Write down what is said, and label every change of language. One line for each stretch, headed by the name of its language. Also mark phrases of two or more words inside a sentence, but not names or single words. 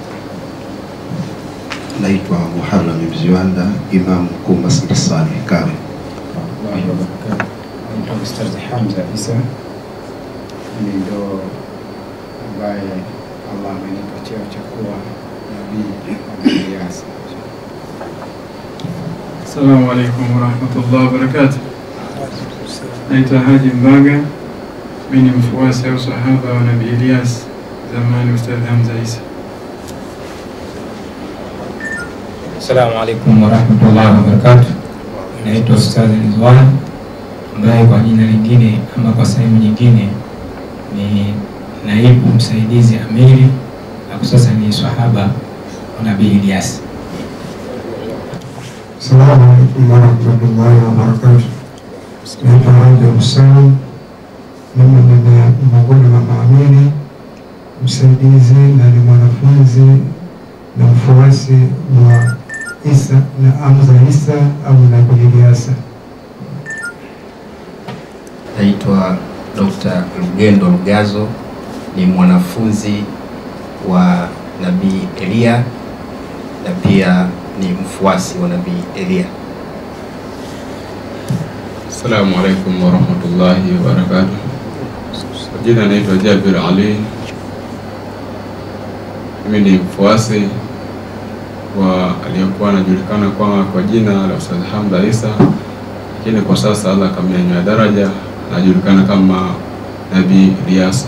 Swahili: Naitwa Muharram Mziwanda, imam mkuu Masjid Salih Kawe. Naitwa Ustadh Hamza Isa, mimi ndo ambaye Allah amenipa cheo cha kuwa nabii wa Ilyas.
Arabic: السلام عليكم ورحمة الله وبركاته.
Swahili: Naitwa Haji Mbaga, mimi ni mfuasi au sahaba wa Nabii Ilyas zamani Ustadh Hamza Isa.
Arabic: السلام عليكم ورحمة الله وبركاته.
Swahili: Naitwa Ustadh Rizwan, ambaye kwa jina lingine ama kwa sehemu nyingine ni naibu msaidizi amiri, na sasa ni sahaba wa Nabii Ilyas.
Arabic: السلام عليكم ورحمة الله وبركاته.
Swahili: Naitwa Hamza Hussein, mimi ni miongoni mwa maamiri msaidizi na ni mwanafunzi na mfuasi wa Isa na Hamza Isa au Nabii Ilyasa. Naitwa Dr. Lugendo Lugazo, ni mwanafunzi wa Nabii Elia na pia ni mfuasi wa Nabii Elia.
Arabic: السلام عليكم ورحمة الله وبركاته.
Swahili: Jina naitwa Jabir Ali. Mimi ni mfuasi wa aliyekuwa anajulikana kwa jina la Ustadh Hamza Isa, lakini kwa sasa Allah kamnyanyua daraja, anajulikana kama Nabii Ilyas.